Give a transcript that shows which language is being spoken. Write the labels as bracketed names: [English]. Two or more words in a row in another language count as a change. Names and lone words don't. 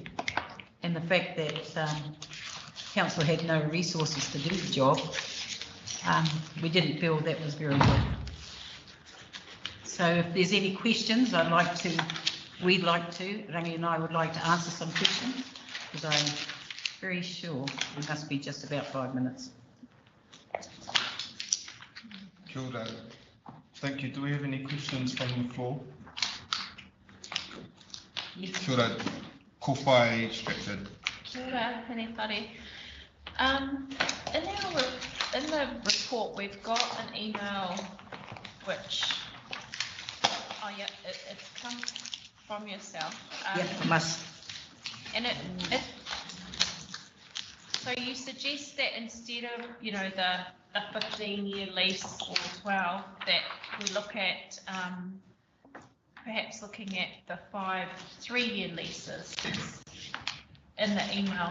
[English] And the fact that council had no resources to do the job, we didn't feel that was very good. So if there's any questions, we'd like to, Rangi and I would like to answer some questions, because I'm very sure we must be just about 5 minutes. [Māori] Kia ora. [English] Thank you. Do we have any questions from the floor? Yes. [Māori] Kia ora. Ko whai Stratford. Kia ora, hene whare. [English] In the report, we've got an email which, oh yeah, it's come from yourself. Yeah, it must. And so you suggest that instead of, you know, the 15-year lease or 12, that we look at perhaps looking at the 3-year leases in the email.